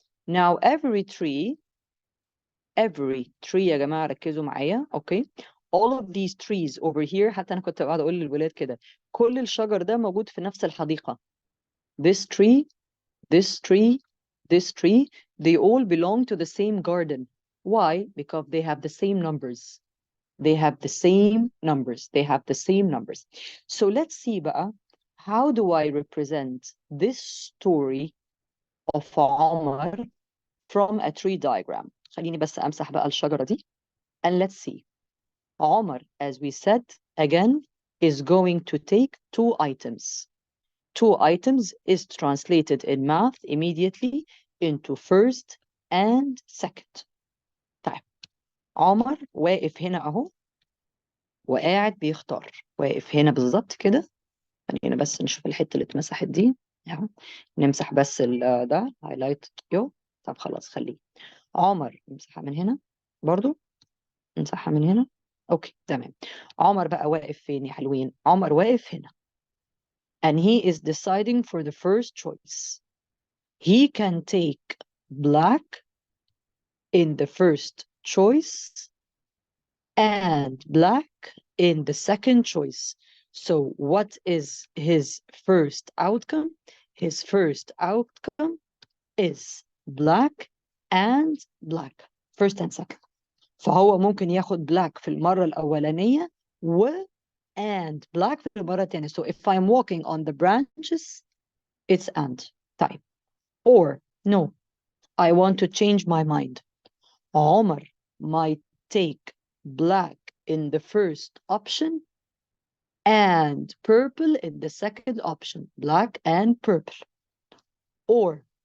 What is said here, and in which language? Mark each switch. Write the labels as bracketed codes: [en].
[en] Now every tree [ar] يا جماعة ركزوا معايا. okay, [en] all of these trees over here، [ar] حتى أنا كنت قاعدة أقول للولاد كده، كل الشجر ده موجود في نفس الحديقة. [en] This tree, this tree, this tree, they all belong to the same garden. Why? Because they have the same numbers. They have the same numbers. They have the same numbers. So let's see بقى, how do I represent this story of Omar from a tree diagram? [ar] خليني بس أمسح بقى الشجرة دي. [en] And let's see. Omar, as we said, again, is going to take 2 items. 2 items is translated in math immediately into first and second. [ar] طيب عمر واقف هنا اهو وقاعد بيختار. واقف هنا بالظبط كده. خلينا بس نشوف الحته اللي اتمسحت دي اهو. نمسح بس ده هايلايت يو. طب خلاص خليه. عمر نمسحها من هنا برضو. نمسحها من هنا. اوكي تمام. عمر بقى واقف فين يا حلوين؟ عمر واقف هنا. [en] And he is deciding for the first choice. He can take black in the first choice and black in the second choice. So what is his first outcome? His first outcome is black and black, first and second. [ar] فهو ممكن ياخد black في المرة الأولانية and black في المرة الثانية. [en] So if I'm walking on the branches, it's and type. Or no, I want to change my mind. Omar might take black in the first option and purple in the second option. Black and purple. Or